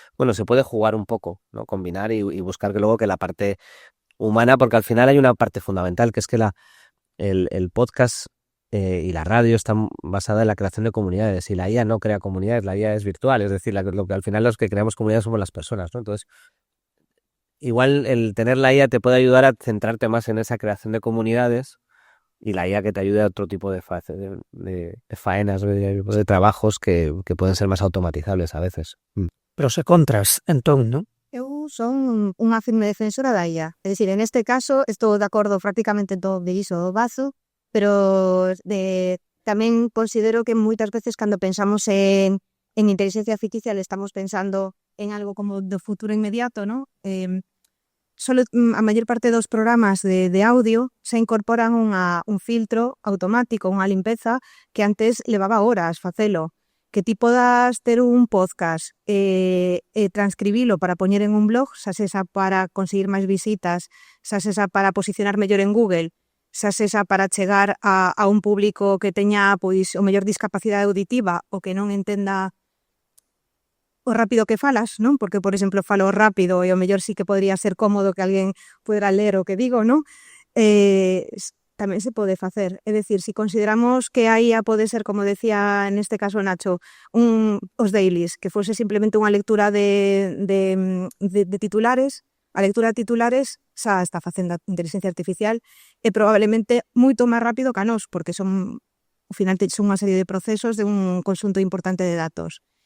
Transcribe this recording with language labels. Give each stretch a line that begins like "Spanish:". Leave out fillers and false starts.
Spanish: Bueno, se puede jugar un poco, ¿no? Combinar y buscar que luego que la parte humana, porque al final hay una parte fundamental, que es que el podcast y la radio están basada en la creación de comunidades y la IA no crea comunidades, la IA es virtual, es decir, lo que al final los que creamos comunidades somos las personas, ¿no? Entonces, igual el tener la IA te puede ayudar a centrarte más en esa creación de comunidades y la IA que te ayude a otro tipo de faenas, de trabajos que pueden ser más automatizables a veces.
Galician: Pros e contras, entón, non? Eu son unha firme defensora da IA. É dicir, en este caso, estou de acordo prácticamente en todo o que dixo o Bazo, pero tamén considero que moitas veces cando pensamos en inteligencia artificial estamos pensando en algo como do futuro inmediato, ¿no? A maior parte dos programas de audio se incorporan un filtro automático, unha limpeza que antes levaba horas facelo, que ti podas ter un podcast e transcribilo para poñer en un blog, xa sesa para conseguir máis visitas, xa sesa para posicionar mellor en Google, xa sesa para chegar a un público que teña pois o mellor discapacidade auditiva ou que non entenda o rápido que falas, non? Porque, por exemplo, falo rápido e o mellor sí que podría ser cómodo que alguén pudera ler o que digo, non? Tamén se pode facer. É dicir, si consideramos que a IA pode ser, como decía neste caso Nacho, os dailies, que fose simplemente unha lectura de titulares, a lectura de titulares xa está facendo a inteligencia artificial e probablemente moito máis rápido que a nós, porque ao final son unha serie de procesos de un conxunto importante de datos.